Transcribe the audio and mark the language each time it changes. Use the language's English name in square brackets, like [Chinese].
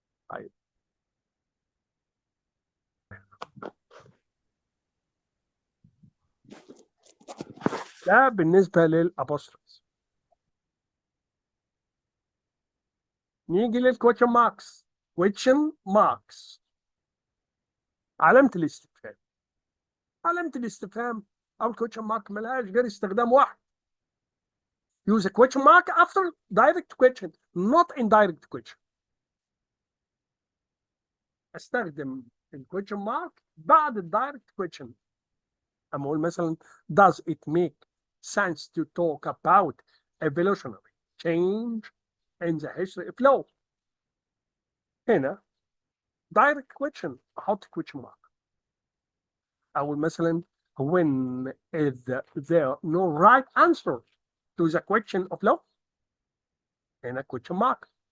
[Arabic] طيب ده بالنسبة للابوستروفز. نيجي للكويشن ماركس. كويشن ماركس علامة الاستفهام. علامة الاستفهام أو الكويشن مارك ملهاش غير استخدام واحد. [English] Use a question mark after direct question, not indirect question. [Arabic] استخدم الكويشن مارك بعد الدايركت كويشن. اما اقول مثلا [English] does it make sense to talk about evolutionary change in the history of law. [Arabic] هنا direct question احط question mark. او مثلا [English] when is there no right answer to the question of law. هنا question mark.